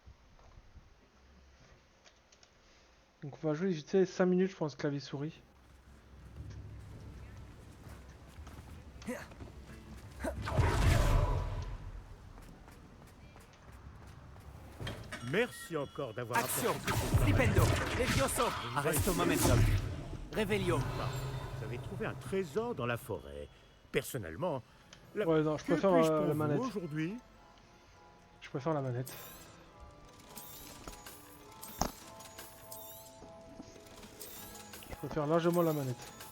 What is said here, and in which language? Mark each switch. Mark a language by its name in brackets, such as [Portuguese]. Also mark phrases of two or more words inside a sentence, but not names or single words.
[French] Donc on va jouer vite fait 5 minutes je pense clavier souris. Merci encore d'avoir Action! apporté Flipendo! Levioso! Arresto momentum! Revelio! Vous avez trouvé un trésor dans la forêt. Personnellement, Ouais non je que préfère puis-je pour la vous manette. aujourd'hui? Je préfère la manette. Je préfère largement la manette.